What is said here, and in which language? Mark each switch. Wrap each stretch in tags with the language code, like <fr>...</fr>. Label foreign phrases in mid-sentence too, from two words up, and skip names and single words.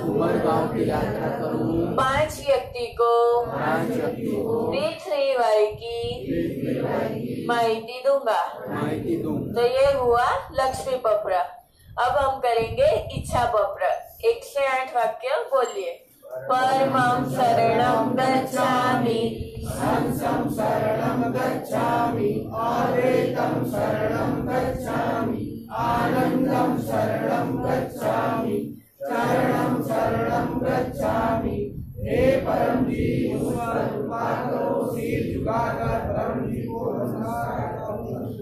<hi>5 व्यक्ति को P3Y की माहिती दूंगा। तो ये हुआ लक्ष्मी पत्र। अब हम करेंगे इच्छा पत्र। 1 से 8 वाक्य बोलिए।</hi> <sa>परमं शरणं गच्छामि, पंचम शरणं गच्छामि, अद्वैतं शरणं गच्छामि, आनंदं शरणं गच्छामि, शरणं शरणं गच्छामि।</sa> <hi>हे परम जी, मुझ पर कृपा करो। सिर झुकाकर परम जी को नमस्कार करता हूँ।</hi>